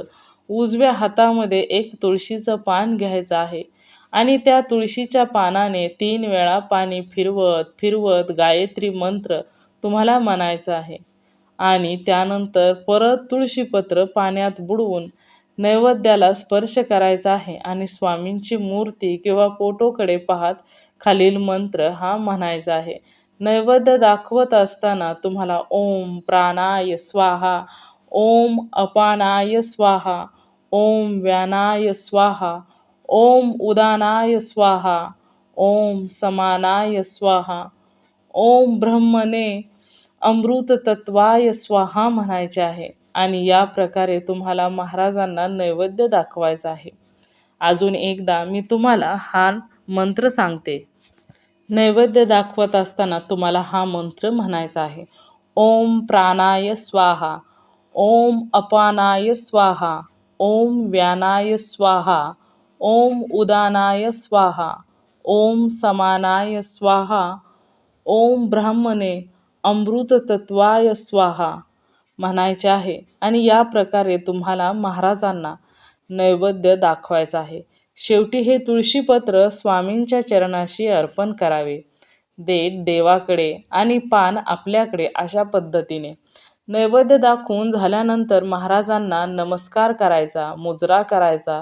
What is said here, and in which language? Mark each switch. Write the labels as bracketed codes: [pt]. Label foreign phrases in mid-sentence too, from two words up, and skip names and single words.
[mr] उजव्या हातामध्ये एक तुळशीचं पान घ्यायचं आहे आणि त्या तुळशीच्या पानाने 3 वेळा पाणी फिरवत फिरवत गायत्री मंत्र तुम्हाला म्हणायचा आहे आणि त्यानंतर परत तुळशीपत्र पाण्यात बुडवून नैवेद्याला स्पर्श करायचा आहे आणि स्वामींची मूर्ती किंवा फोटोकडे पाहत खालील मंत्र हा म्हणायचा आहे. नैवेद्य दाखवत असताना तुम्हाला [sa] ओम प्राणाय स्वाहा, ओम अपानाय स्वाहा, ओम व्यानाय स्वाहा, ओम उदानाय स्वाहा, ओम समानाय स्वाहा, ओम ब्रह्मणे अमृततत्वाय स्वाहा [mr] म्हणायचे आहे आणि या प्रकारे तुम्हाला महाराजांना नैवेद्य दाखवायचा आहे. अजून एकदा मी तुम्हाला हा मंत्र सांगते. नैवेद्य दाखवत असताना तुम्हाला हा मंत्र म्हणायचा आहे. [sa] ओम प्राणाय स्वाहा, ओम अपानाय स्वाहा, ओम व्यानाय स्वाहा, ओम उदानाय स्वाहा, ओम समानाय स्वाहा, ओम ब्राह्मणे अमृततत्वाय स्वाहा [mr] म्हणायचे आहे आणि या प्रकारे तुम्हाला महाराजांना नैवेद्य दाखवायचा आहे. शेवटी हे तुळशीपत्र स्वामींच्या चरणाशी अर्पण करावे. देठ देवाकडे आणि पान आपल्याकडे अशा पद्धतीने. नैवेद्य दाखवून झाल्यानंतर महाराजांना नमस्कार करायचा, मुजरा करायचा.